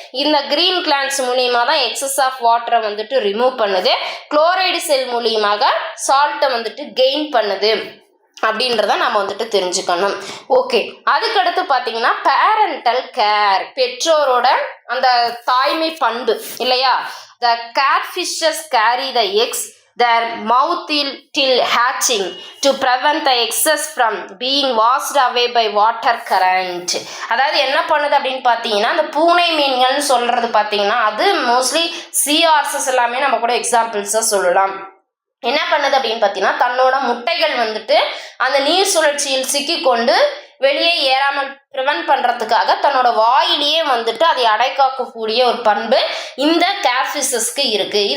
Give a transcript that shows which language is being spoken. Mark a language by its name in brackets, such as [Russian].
[Tamil] இந்த green glands மூலியமா தான் எக்ஸஸ் ஆஃப் வாட்டரை வந்துட்டு ரிமூவ் பண்ணுது. குளோரைடு செல் மூலியமாக சால்ட்டை வந்துட்டு கெயின் பண்ணுது அப்படின்றத நம்ம வந்துட்டு தெரிஞ்சுக்கணும். ஓகே, அதுக்கடுத்து பார்த்தீங்கன்னா பேரண்டல் கேர், பெற்றோரோட அந்த தாய்மை பண்பு இல்லையா. [English] The catfishes carry the eggs their mouth till hatching to prevent the excess from being washed away by water current. [Tamil] அதாவது என்ன பண்ணுது அப்படின்னு பார்த்தீங்கன்னா அந்த பூனை மீன்கள்னு சொல்றது பார்த்தீங்கன்னா அது மோஸ்ட்லி சீஆர்சஸ் எல்லாமே நம்ம கூட எக்ஸாம்பிள்ஸாக சொல்லலாம். என்ன பண்ணுது அப்படின்னு பார்த்தீங்கன்னா தன்னோட முட்டைகள் வந்துட்டு அந்த நீர் சுழற்சியில் சிக்கி கொண்டு வெளியே ஏறாமல் ப்ரிவென்ட் பண்ணுறதுக்காக தன்னோட வாயிலேயே வந்துட்டு அதை அடைக்காக்கக்கூடிய ஒரு பண்பு இந்த கேட்ஃபிஷஸ்க்கு இருக்குது.